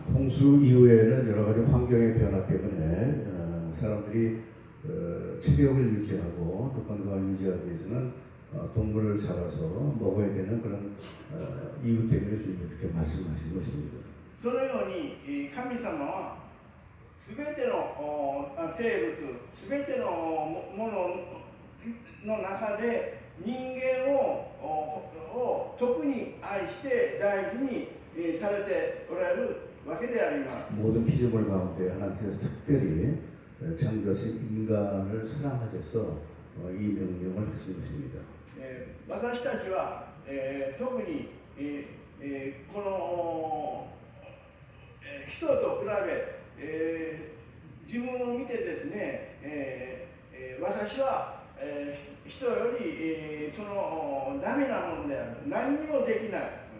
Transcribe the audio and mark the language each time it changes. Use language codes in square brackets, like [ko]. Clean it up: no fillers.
[ko] 홍수 이후에는 여러 가지 환경의 변화 때문에 사람들이 체력을 유지하고 또 건강을 유지하기 위해서는 동물을 잡아서 먹어야 되는 그런 이유 때문에 주님이 그렇게 말씀하신 것입니다. [ja] そのように神様はすべての生物、すべてのものの中で人間を特に愛して大事にされておられるわけであります。 [ko] 모든 피조물 가운데 하나님께서 특별히 창조하신 인간을 사랑하셔서 이 명령을 하신 것입니다. [ja] 私たちは、特に、この人と比べ、自分を見てですね、私は、人より、そのダメなものである、何にもできない、